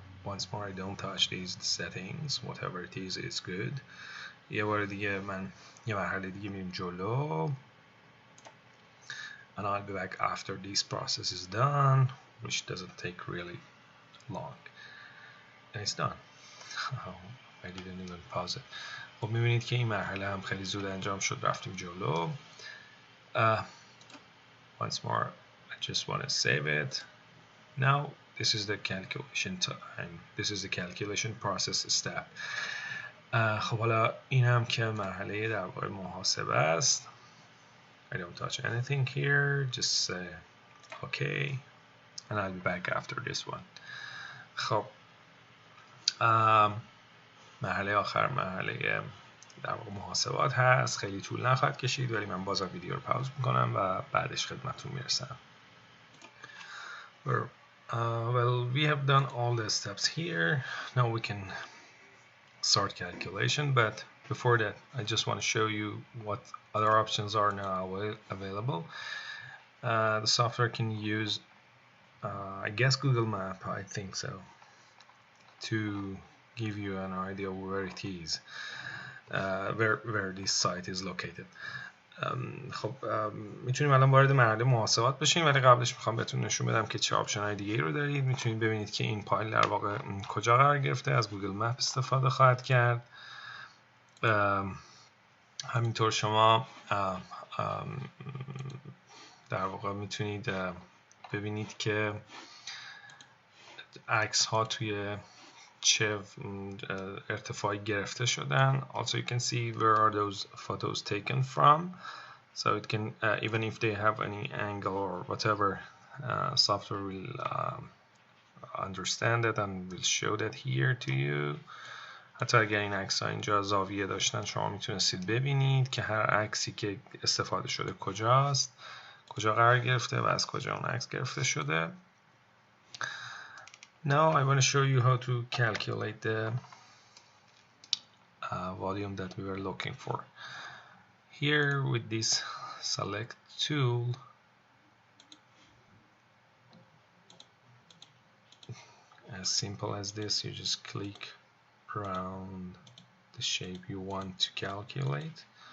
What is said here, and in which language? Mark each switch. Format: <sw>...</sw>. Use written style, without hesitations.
<en>Once more I don't touch these settings, whatever it is, it's good.</en> <fa>یه بار دیگه من یه مرحله دیگه میریم جلو</fa> <en>and I'll be back after this process is done, which doesn't take really long. And it's done. I didn't even pause it.</en> <fa>خب میبینید که این مرحله هم خیلی زود انجام شد. رفتیم جلو.</fa> <en>Once more I just want to save it. Now this is the calculation time. This is the calculation process step.</en> <fa>خب حالا این هم که مرحله در واقع محاسبه است.</fa> <en>I don't touch anything here. Just say okay and I'll be back after this one.</en> <fa>خب مرحله آخر مرحله در واقع محاسبات هست. خیلی طول نخواهد کشید ولی من بازم ویدیو رو پاوز میکنم و بعدش خدمتتون میرسم.</fa> <en>Well, we have done all the steps here. Now we can start calculation, but before that I just want to show you what other options are now available. The software can use I guess Google Map, I think so, to give you an idea of where it is, where this site is located.</en> <fa>خب میتونیم الان وارد مرحله محاسبات بشیم، ولی قبلش میخوام بهتون نشون بدم که چه آپشن های دیگه رو دارید. میتونید ببینید که این پایل در واقع کجا قرار گرفته. از گوگل مپ استفاده خواهد کرد. همینطور شما در واقع میتونید ببینید که عکس ها توی چه ارتفاعی گرفته شدن.</fa> <en>Also you can see where are those photos taken from, so it can even if they have any angle or whatever, software will understand it and will show that here to you.</en> <fa>حتی اگر این عکس ها اینجا زاویه داشتن شما میتونستید ببینید که هر عکسی که استفاده شده کجاست، کجا قرار گرفته و از کجا اون عکس گرفته شده.</fa> <en>Now I want to show you how to calculate the volume that we were looking for. Here with this select tool, as simple as this, you just click around the shape you want to calculate.</en>